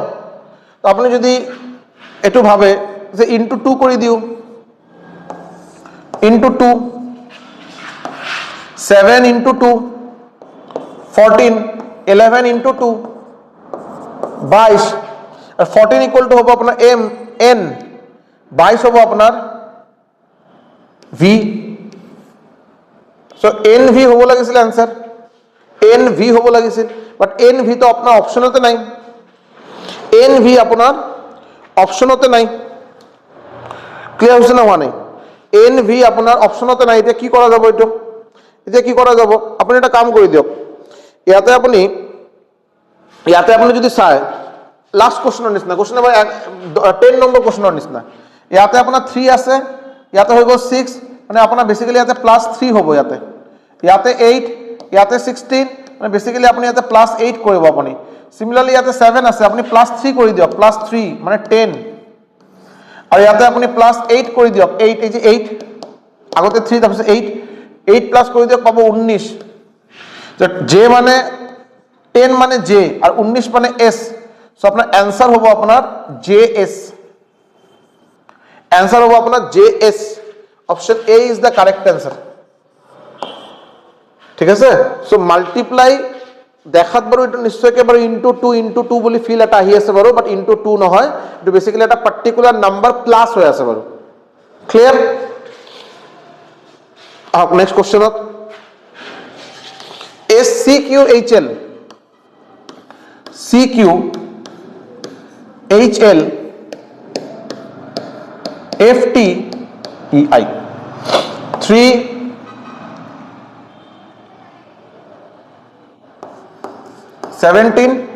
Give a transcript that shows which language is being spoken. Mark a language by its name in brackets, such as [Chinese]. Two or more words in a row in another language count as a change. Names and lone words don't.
[Bangla] তো আপনি যদি এটু ভাবে যে ইনটু 2 করে দিও, ইনটু 2, 7 ইনটু 2 14, 11 ইনটু 2 22, আর 14 [English] equal to [Bangla] হবে আপনার N, 22 হবে আপনার V। [Assamese] সো NV হব লাগিছিল आंसर, NV হব লাগিছিল, বাট NV তো আপনার অপশনতে নাই, NV আপনার অপশনতে নাই। [Bangla] ক্লিয়ার হচ্ছে না? [Assamese] হোৱা নাই, NV আপনার অপশনতে নাই। এটা কি করা যাব, এটা কি করা যাব, আপনি এটা কাম করে দিয়ক, ইয়াতে আপনি যদি চায় লাস্ট কোশ্চেনৰ নিচিনা, কোশ্চেন নাম্বার 10 নম্বৰ কোশ্চেনৰ নিচিনা, ইয়াতে আপোনাৰ 3 আছে, ইয়াতে হৈ গ'ল 6, মানে আপোনাৰ বেসিক্যালি ইয়াতে +3 হ'ব, ইয়াতে 8, ইয়াতে 16, মানে বেসিক্যালি আপুনি ইয়াতে +8 কৰিব আপুনি। সিমিলারলি ইয়াতে 7 আছে, আপুনি +3 কৰি দিয়ক, +3 মানে 10, আৰু ইয়াতে আপুনি +8 কৰি দিয়ক, 8 এই যে 8 আগতে 3 তাৰপিছত 8 প্লাস কৰি দিয়ক পাব 19। [Bangla] যে মানে 10 মানে J আর 19 মানে S, সো আপনার आंसर হবো আপনার JS, आंसर হবো আপনার JS, [English] option A is the correct answer. [Assamese] ঠিক আছে? সো মাল্টিপ্লাই দেখাত বাৰু এটা নিশ্চয়কৈ বাৰু ইনটু 2 বুলি ফিল এটা আহি আছে বাৰু, বাট ইনটু 2 নহয়, এটা বেসিক্যালি এটা পার্টিকুলার নাম্বার প্লাস হৈ আছে বাৰু। ক্লিয়াৰ আহক নেক্সট কোৱেশ্চনত SCQHL CQHL FTEI 3 17